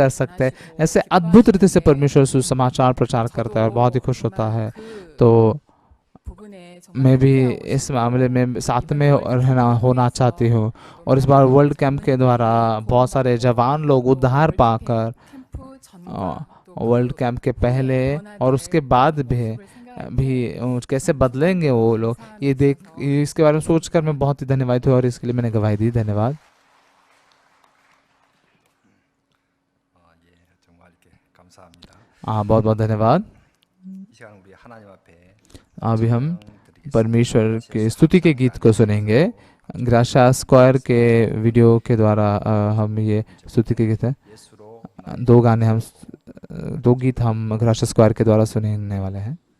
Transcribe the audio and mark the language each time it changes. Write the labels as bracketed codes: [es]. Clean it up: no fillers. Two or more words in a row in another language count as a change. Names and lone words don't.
[hi] कर सकते ऐसे अद्भुत रीति से परमेश्वर सुसमाचार प्रचार करता है और बहुत ही खुश होता है तो मैं भी इस मामले में साथ में रहना होना चाहती हूँ और इस बार वर्ल्ड कैंप के द्वारा बहुत सारे जवान लोग उद्धार पाकर वर्ल्ड कैंप के पहले और उसके बाद भी कैसे बदलेंगे वो लोग ये देख इसके बारे में सोचकर मैं बहुत ही धन्यवाद हूँ और इसके लिए मैंने गवाही दी धन्यवाद [ko] 예, 정말 이렇게 감사합니다. [hi] बहुत बहुत धन्यवाद [ko] 이 시간 우리 하나님 앞에 [hi] अभी हम परमेश्वर के स्तुति के गीत को सुनेंगे ग्राशा स्क्वायर के वीडियो के द्वारा हम ये स्तुति के गीत हैं [ko] 예수로 [hi] दो गीत हम ग्राशा स्क्वायर के द्वारा सुनने वाले हैं